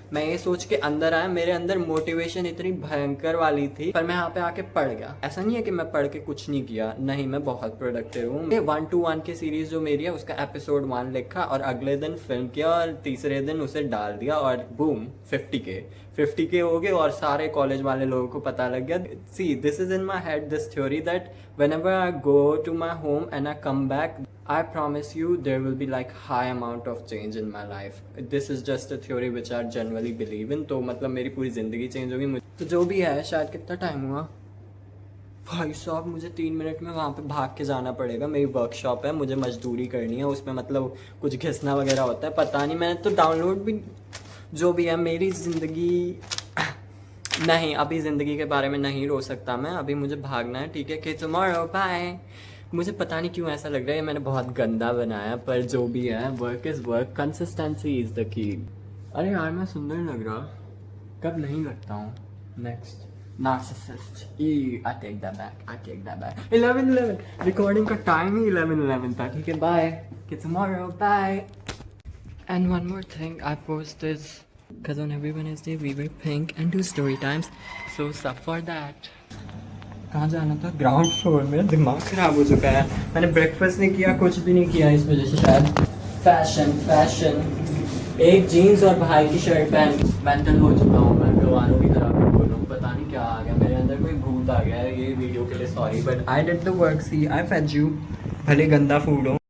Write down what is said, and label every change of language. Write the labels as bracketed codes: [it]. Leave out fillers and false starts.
[hi] मैं ये सोच के अंदर आया, मेरे अंदर मोटिवेशन इतनी भयंकर वाली थी, पर मैं यहाँ पे आके पढ़ गया। ऐसा नहीं है कि मैं पढ़ के कुछ नहीं किया, नहीं मैं बहुत प्रोडक्टिव हूँ। 1 to 1 की सीरीज जो मेरी है उसका एपिसोड 1 लिखा और अगले दिन फिल्म किया और तीसरे दिन उसे डाल दिया और बूम 50K हो गए और सारे कॉलेज वाले लोगों को पता लग गया। [en] See this is in my head this theory that whenever I go to my home and I come back, I promise you there will be like high amount of change in my life. This is just a theory which I generally believe in. [hi] तो मतलब मेरी पूरी जिंदगी change होगी। तो जो भी है, शायद कितना टाइम हुआ भाई साहब, मुझे 3 मिनट में वहाँ पे भाग के जाना पड़ेगा। मेरी वर्कशॉप है, मुझे मजदूरी करनी है, उसमें मतलब कुछ घिसना वगैरह होता है, पता नहीं। मैंने तो डाउनलोड भी, जो भी है मेरी ज़िंदगी नहीं, अभी ज़िंदगी के बारे में नहीं रो सकता मैं, अभी मुझे भागना है। ठीक है कि [en] Tomorrow bye. [hi] मुझे पता नहीं क्यों ऐसा लग रहा है मैंने बहुत गंदा बनाया, पर जो भी है [en] Work is work, consistency is the key. [hi] अरे यार मैं सुंदर लग रहा, कब नहीं लगता हूँ। Next narcissist. [en] I take that back. 11. [hi] Recording का time ही 11 था। ठीक है, [en] bye. Okay, tomorrow, bye. And one more thing, I post this because on every Wednesday we wear pink and do story times. So sub for that. [hi] कहाँ जाना था? [en] Ground floor. [hi] मेरा दिमाग खराब हो चुका है, मैंने ब्रेकफास्ट नहीं किया, कुछ भी नहीं किया, इस वजह से शायद। फैशन एक जीन्स और भाई की शर्ट पहन मेंटल हो चुका हूँ मैं, गवारों की तरह बोल रहा हूँ। पता नहीं क्या आ गया मेरे अंदर, कोई भूत आ गया है। ये वीडियो के लिए sorry, [en] But I did the work. See I fed you, [hi] भले गंदा फूड हो।